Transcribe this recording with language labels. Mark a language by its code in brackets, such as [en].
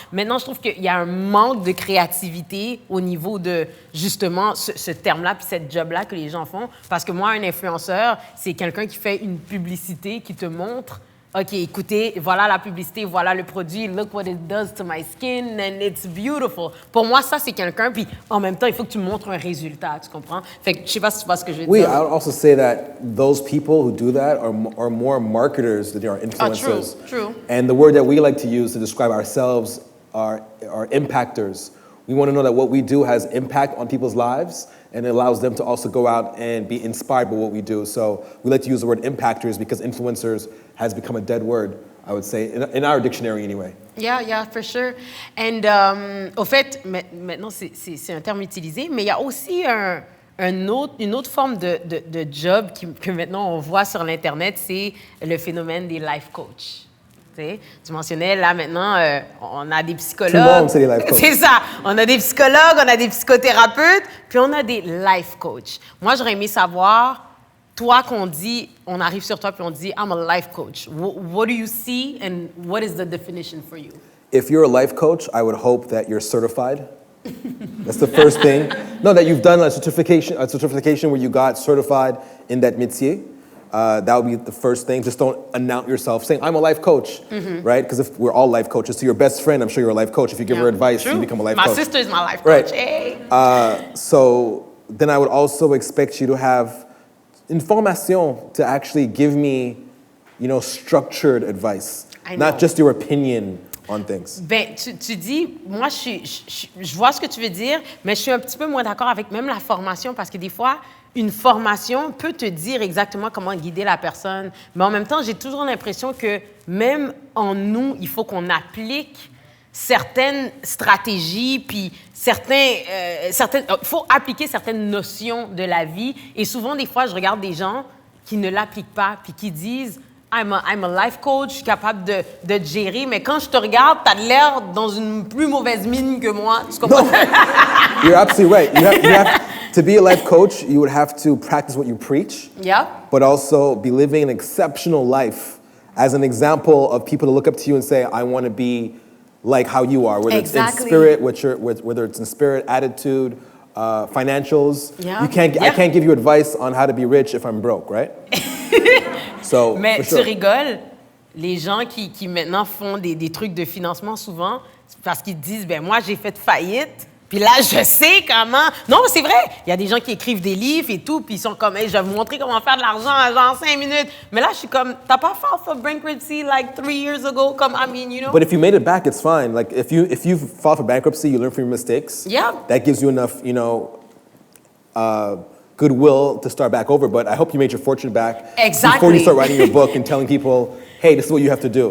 [fr] Maintenant, je trouve qu'il y a un manque de créativité au niveau de, justement, ce terme-là puis cette job-là que les gens font. Parce que moi, un influenceur, c'est quelqu'un qui fait une publicité qui te montre OK, écoutez, voilà la publicité, voilà le produit, look what it does to my skin, and it's beautiful. Pour moi, ça, c'est quelqu'un, puis en même temps, il faut que tu montres un résultat, tu comprends? Fait que je sais pas si tu vois ce que je veux dire. [en] Oui, I would also say that those people who do that are more marketers than they are influencers. True. And the word that we like to use to describe ourselves are impactors. We want to know that what we do has impact on people's lives, and it allows them to also go out and be inspired by what we do. So we like to use the word impactors because influencers has become a dead word, I would say, in our dictionary anyway. Yeah, for sure. [fr] And au fait, maintenant, c'est un terme utilisé, mais il y a aussi une autre forme de job que maintenant on voit sur l'Internet, c'est le phénomène des life coachs. Tu mentionnais, là, maintenant, on a des psychologues. Tout le monde, c'est des life coachs. C'est ça. On a des psychologues, on a des psychothérapeutes, puis on a des life coachs. Moi, j'aurais aimé savoir, toi, on arrive sur toi, puis on dit, I'm a life coach. [en] What do you see, and what is the definition for you? If you're a life coach, I would hope that you're certified. That's the first thing. No, that you've done a certification where you got certified in that métier. That would be the first thing. Just don't announce yourself saying, I'm a life coach, right? Because if we're all life coaches, to your best friend, I'm sure you're a life coach. If you give her advice, you become a life coach. My sister is my life coach. Right. Hey. So then I would also expect you to have information to actually give me, structured advice. I know. not just your opinion on things. [fr] Ben, tu dis, moi, je vois ce que tu veux dire, mais je suis un petit peu moins d'accord avec même la formation parce que des fois, une formation peut te dire exactement comment guider la personne. Mais en même temps, j'ai toujours l'impression que même en nous, il faut qu'on applique certaines stratégies, puis il faut appliquer certaines notions de la vie. Et souvent, des fois, je regarde des gens qui ne l'appliquent pas, puis qui disent I'm a life coach, je suis capable de te gérer, mais quand je te regarde, tu as l'air dans une plus mauvaise mine que moi. Tu comprends? [en] No, you're absolutely right. You have to be a life coach, you would have to practice what you preach, but also be living an exceptional life as an example of people to look up to you and say, I want to be like how you are, whether it's in spirit, whether it's in spirit, attitude, financials. Yeah. I can't give you advice on how to be rich if I'm broke, right? So, [fr] mais [en] for sure. [fr] tu rigoles, les gens qui maintenant font des trucs de financement souvent, c'est parce qu'ils disent, ben moi j'ai fait faillite, puis là je sais comment. Non, c'est vrai, il y a des gens qui écrivent des livres et tout, puis ils sont comme, hey, je vais vous montrer comment faire de l'argent en genre 5 minutes. [en] Mais là je suis comme, t'as pas filed for bankruptcy like 3 years ago, comme I mean, you know. But if you made it back, it's fine. Like if you filed for bankruptcy, you learn from your mistakes. Yeah. That gives you enough, goodwill to start back over. But I hope you made your fortune back before you start writing your book and telling people, hey, this is what you have to do.